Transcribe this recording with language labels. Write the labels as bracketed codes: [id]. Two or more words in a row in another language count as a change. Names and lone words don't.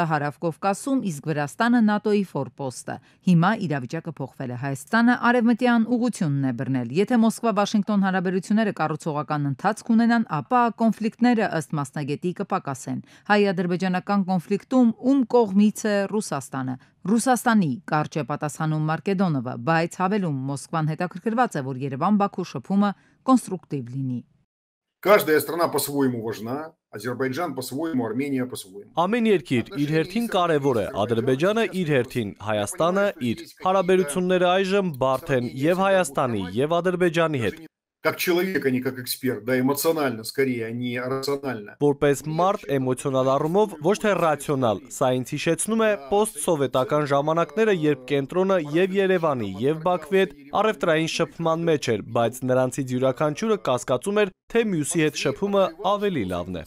[hy] Հարավկովկասում, իսկ Վրաստանը ՆԱՏՕ-ի ֆորպոստը։ Հիմա իրավիճակը փոխվել է։ Հայաստանը արևմտյան ուղղությունն է բռնել։ Եթե Մոսկվա-Վաշինգտոն հարաբերությունները կառուցողական ընթացք ունենան, ապա կոնֆլիկտները ըստ մասնագետի կպակասեն։ Հայ-ադրբեջանական կոնֆլիկտում ում կողմից է Ռուսաստանը։ Ռուսաստանի կարճ է պատասխանում Մարկեդոնովը, բայց հավելում Մոսկվան հետաքրքրված է, որ Երևան-Բաքու շփումը կոնստրուկտիվ լինի։ [ru] Каждая страна по-своему важна, Азербайджан по-своему, Армения по-своему. [hy] Ամեն երկիր իր հերթին կարևոր է, Ադրբեջանը իր հերթին, Հայաստանը իր։ Հարաբերությունները այժմ բարդ են եւ Հայաստանի, եւ Ադրբեջանի հետ։ [ru] Как человек, а не как эксперт, да, эмоционально, скорее, а не рационально. [hy] Որպես մարդ էմոցիոնալ առումով, ոչ թե ռացիոնալ, սա ինձ հիշեցնում է պոստսովետական ժամանակները, երբ կենտրոնը եւ Երևանի եւ Բաքվի հետ առևտրային շփման մեջ էր, բայց նրանցից յուրաքանչյուրը կասկածում էր, թե մյուսի հետ շփումը ավելի լավն է։